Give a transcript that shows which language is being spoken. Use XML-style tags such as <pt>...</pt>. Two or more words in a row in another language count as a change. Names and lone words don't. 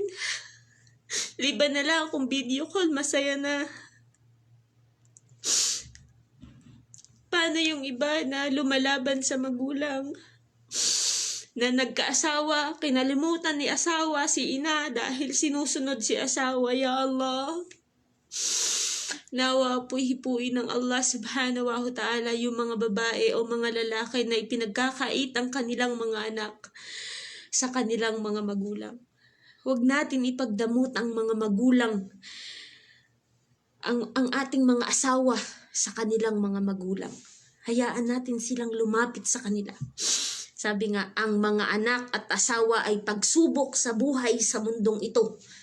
<tl>Liban na lang kung video call, masaya na. Paano yung iba na lumalaban sa magulang? Na nagkaasawa, kinalimutan ni asawa si ina dahil sinusunod si asawa,</tl> <ar>يا الله.</ar> <tl>Nawa po'y hipuin ng Allah</tl> <ar>سبحانه وتعالى</ar> <tl>yung mga babae o mga lalaki na ipinagkakait ang kanilang mga anak sa kanilang mga magulang. Huwag natin ipagdamot ang mga magulang, ang ating mga asawa sa kanilang mga magulang. Hayaan natin silang lumapit sa kanila. Sabi nga, ang mga anak at asawa ay pagsubok sa buhay sa mundong ito.</tl>